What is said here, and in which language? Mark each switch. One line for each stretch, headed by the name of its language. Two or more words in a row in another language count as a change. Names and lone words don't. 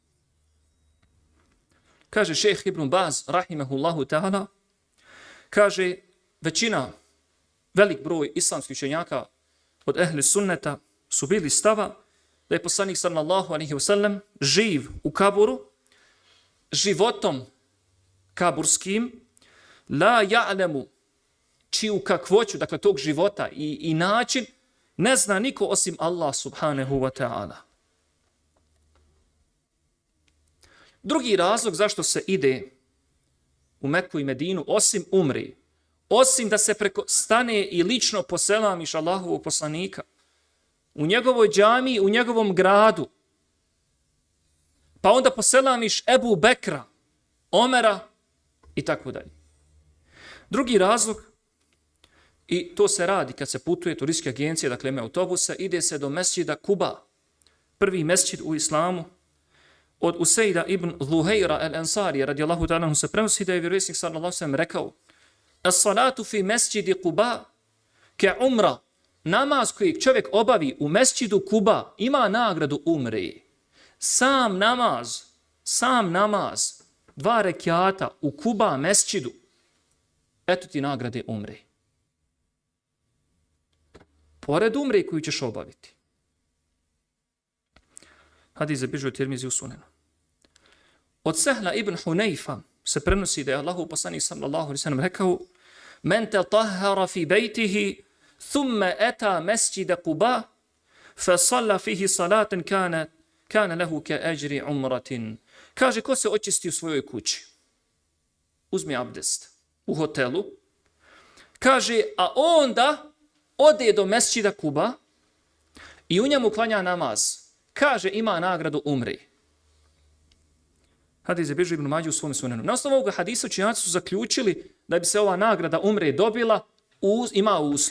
Bosnian: Kaže šejh Ibn Baz,
Arabic: رحمه الله تعالى,
Bosnian: kaže velik broj islamskih učenjaka od ehli sunneta su bili stava da je poslanik
Arabic: صلى الله عليه وسلم
Bosnian: živ u kaburu, životom kaburskim,
Arabic: لا يعلم,
Bosnian: čiju kakvoću, dakle tog života i način, ne zna niko osim Allah
Arabic: سبحانه وتعالى.
Bosnian: Drugi razlog zašto se ide u Meku i Medinu, osim umri, osim da se stane i lično poselamiš Allahovog poslanika, u njegovoj džamiji, u njegovom gradu, pa onda poselamiš Ebu Bekra, Omera i tako dalje. Drugi razlog, i to se radi kad se putuje turističke agencije, dakle ime autobusa, ide se do mesdžida Kuba, prvi mesdžid u islamu, od Usejda ibn Zuhejra al-Ansari,
Arabic: رضي الله تعالى,
Bosnian: se prenosi da je vjerovjesnik
Arabic: صلى الله عليه وسلم
Bosnian: rekao:
Arabic: الصلاة في مسجد قباء كعمرة,
Bosnian: namaz koji čovjek obavi u mesdžidu Kuba ima nagradu umre. Sam namaz, 2 rekjata u Kuba mesdžidu, eto ti nagrade umre. Pored umre koju ćeš obaviti. Hadis zabilježio Tirmizi u Sunenu. Od Sehla ibn Hunayfa se prenosi da je Allahov poslanik
Arabic: صلى الله عليه وسلم
Bosnian: rekao:
Arabic: من تطهر في بيته ثم أتى مسجد قباء فصلى فيه صلاة كان له كأجر عمرة.
Bosnian: Kaže, ko se očisti u svojoj kući, uzmi abdest u hotelu, kaže, a onda ode do mesdžida Kuba i u njemu klanja namaz. Kaže, ima nagradu umri. Hadis je bilježi Ibn Mađe u svom sunenu. Na osnovu ovoga hadisa učenjaci su zaključili da bi se ova nagrada umre dobila, ima uslov.